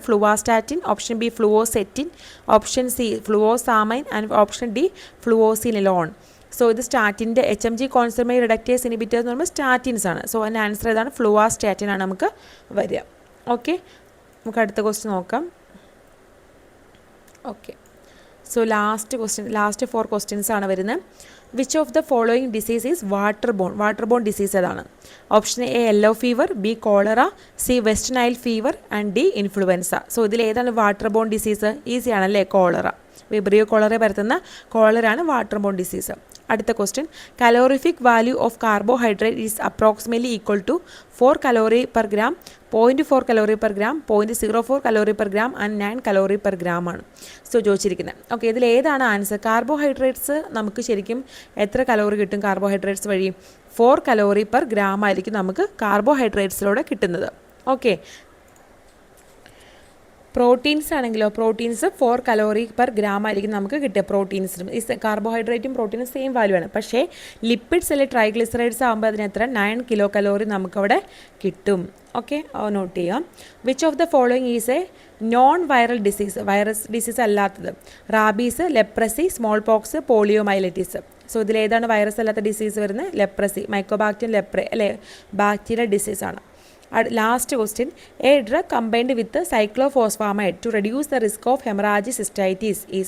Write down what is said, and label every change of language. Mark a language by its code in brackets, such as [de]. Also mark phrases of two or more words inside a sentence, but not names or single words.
[en] Fluvastatin, option B fluoxetine, option C fluvoxamine and option D fluocinolone. [ml] സോ ഇത് സ്റ്റാറ്റിൻ്റെ [en] HMG coenzyme reductase inhibitors [ml] എന്ന് പറയുമ്പോൾ സ്റ്റാറ്റിൻസ് ആണ്. സോ അതിൻ്റെ ആൻസർ ഏതാണ്? ഫ്ലുവാസ്റ്റാറ്റിൻ ആണ് നമുക്ക് വരിക. ഓക്കെ, നമുക്ക് അടുത്ത ക്വസ്റ്റ്യൻ നോക്കാം. [en] okay, so last 4 questions [ml] ആണ് വരുന്നത്. [en] which of the following disease is water borne disease ഏതാണ്? Option A yellow fever, B cholera, C West Nile fever and D influenza. [ml] സോ ഇതിൽ ഏതാണ് [en] water borne disease? [ml] ഈസി ആണല്ലേ, കോളറ. വിബ്രിയോ കോളറ പരത്തുന്ന കോളറാണ് [en] water borne disease. അടുത്ത question. Calorific value of carbohydrate is approximately equal to 4 calorie per gram, 0.4 calorie per gram, 0.04 calorie per gram ആൻഡ് 9 calorie per gram [ml] ആണ് സോ ചോദിച്ചിരിക്കുന്നത്. ഓക്കെ, ഇതിൽ ഏതാണ് ആൻസർ? കാർബോഹൈഡ്രേറ്റ്സ് നമുക്ക് ശരിക്കും എത്ര കലോറി കിട്ടും കാർബോഹൈഡ്രേറ്റ്സ് വഴി? [en] 4 calorie per gram [ml] ആയിരിക്കും നമുക്ക് കാർബോഹൈഡ്രേറ്റ്സിലൂടെ കിട്ടുന്നത്. [en] okay, proteins [ml] ആണെങ്കിലോ, [en] proteins 4 calorie per gram [ml] ആയിരിക്കും നമുക്ക് കിട്ടുക. പ്രോട്ടീൻസിനും ഈ കാർബോഹൈഡ്രേറ്റും പ്രോട്ടീനും [en] same value [ml] ആണ്. പക്ഷേ ലിപ്പിഡ്സ് അല്ലെങ്കിൽ ട്രൈഗ്ലിസറൈഡ്സ് ആകുമ്പോൾ അതിന് എത്ര? 9 kcal നമുക്കവിടെ കിട്ടും. [en] okay, note [ml] ചെയ്യാം. [en] Which of the following is a non viral disease? virus disease [ml] അല്ലാത്തത്. [en] Rabies, leprosy, small pox, poliomyelitis. [ml] സോ ഇതിലേതാണ് വൈറസ് അല്ലാത്ത ഡിസീസ് വരുന്നത്? ലെപ്രസി, മൈക്കോബാക്ടീരിയം ലെപ്ര അല്ലേ, ബാക്ടീരിയ ഡിസീസാണ്. [en] Last question, a drug combined with cyclophosphamide to reduce the risk of hemorrhagic cystitis is.